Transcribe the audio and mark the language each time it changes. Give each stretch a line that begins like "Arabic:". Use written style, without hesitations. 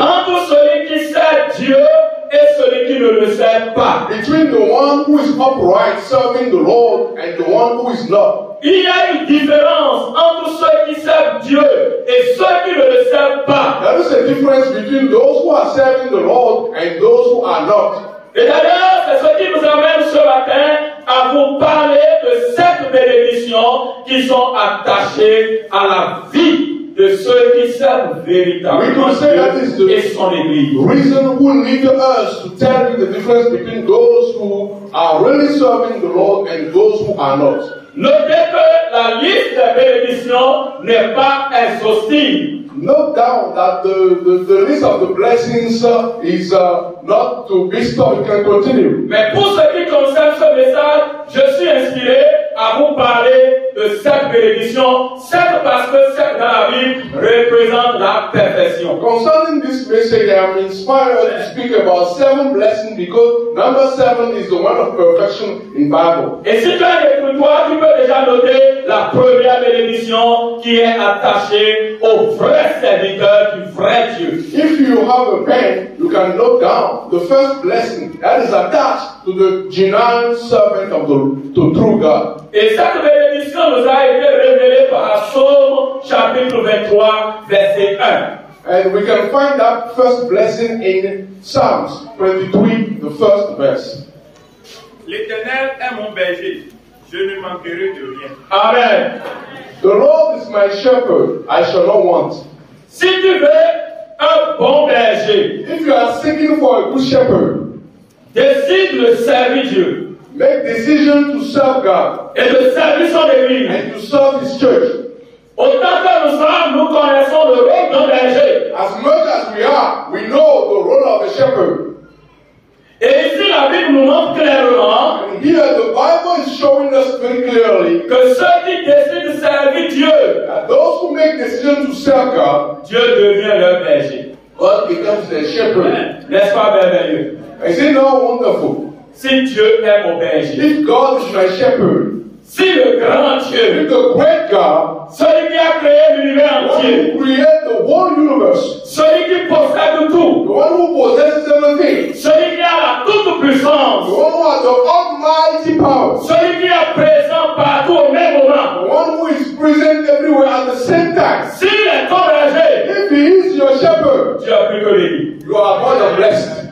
French: Entre celui qui sert Dieu et celui qui ne le sert pas.
English: Between the one who is upright serving the Lord and the one who is not.
French: Il y a une différence entre ceux qui servent Dieu et ceux qui ne le servent pas.
English: There is a difference between those who are serving the Lord and those who are not.
French: Et d'ailleurs, c'est ce qui nous amène ce matin à vous parler de cette bénédiction qui sont attachées à la vie de ceux qui servent véritablement Dieu et son Église.
English: The reason who lead us to tell you the difference between those who are really serving the Lord and those who are not.
French: Notez que la liste des bénédictions n'est pas exhaustive.
English: Note down that the list of the blessings is not to be stopped. It can continue.
French: Mais pour ce qui concerne ce message, je suis inspiré à vous parler de cette bénédiction, certes parce que cette dans la Bible représente la perfection.
English: Concerning this message, I am inspired to speak about 7 blessings because number 7 is the one of perfection in Bible.
French: Et si tu as un écoutoir, tu peux déjà noter la première bénédiction qui est attachée au vrai serviteur du vrai Dieu.
English: If you have a pen, you can note down the first blessing that is attached to the genuine servant of the true God.
French: Et cette bénédiction nous a été révélée par Psaume chapitre 23, verset 1.
English: And we can find that first blessing in Psalms 23, the first verse.
French: L'Éternel est mon berger, je ne manquerai de rien. Amen.
English: The Lord is my shepherd, I shall not want.
French: Si tu veux un bon berger,
English: If you are seeking for a good shepherd,
French: décide de servir Dieu
English: make decision to serve God
French: et de servir son Église.
English: and to serve His church.
French: Autant que nous sommes, nous connaissons le rôle d'un berger.
English: As much as we know the role of a shepherd.
French: Et ici, la Bible nous montre clairement
English: And here the Bible is showing us very clearly
French: que ceux qui décident de servir Dieu,
English: that those who make decision to serve God,
French: Dieu devient leur berger.
English: God becomes their shepherd.
French: N'est-ce pas merveilleux?
English: Is it not wonderful?
French: Si Dieu est mon berger,
English: If God is my shepherd,
French: si le grand Dieu,
English: if the great God,
French: celui qui a créé l'univers
English: the one
French: entier,
English: who created the whole universe,
French: celui qui possède tout,
English: one who possesses everything,
French: celui qui a la toute
English: the
French: puissance,
English: one who has the almighty power,
French: celui qui est présent partout au même moment,
English: the one who is present everywhere at the same time.
French: s'il est ton berger,
English: If He is your shepherd,
French: tu as plus que béni.
English: you are more than blessed.